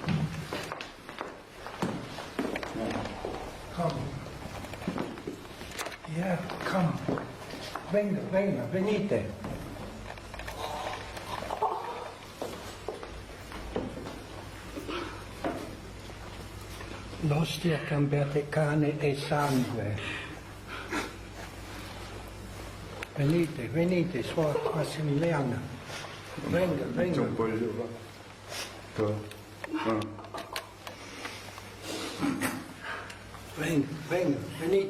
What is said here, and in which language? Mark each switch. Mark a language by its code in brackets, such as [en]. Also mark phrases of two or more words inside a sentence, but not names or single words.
[en] Come. Yeah, [it] come. Venga, venga, venite. L'ostia cambiate carne e sangue. Venite, venite, suora Massimiliana. Venga, venga. [ko] 좀 벌려봐. 더. [it] Venga, venga, venite.